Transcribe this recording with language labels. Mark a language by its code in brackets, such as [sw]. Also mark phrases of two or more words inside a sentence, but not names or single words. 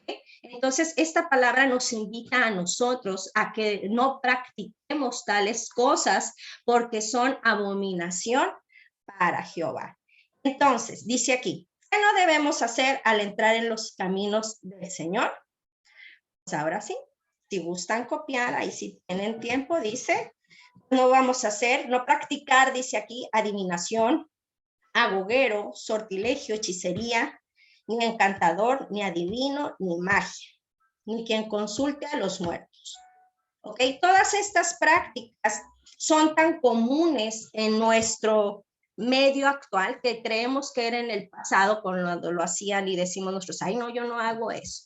[es] Entonces, esta palabra nos invita a nosotros a que no practiquemos tales cosas porque son abominación para Jehová. Entonces, dice aquí, ¿qué no debemos hacer al entrar en los caminos del Señor? Pues ahora sí, si gustan copiar, ahí si tienen tiempo, dice, no vamos a hacer, no practicar, dice aquí, adivinación, agogero, sortilegio, hechicería, ni encantador, ni adivino, ni magia, ni quien consulte a los muertos. ¿Ok? Todas estas prácticas son tan comunes en nuestro medio actual que creemos que era en el pasado cuando lo hacían y decimos nosotros, ay no, yo no hago eso.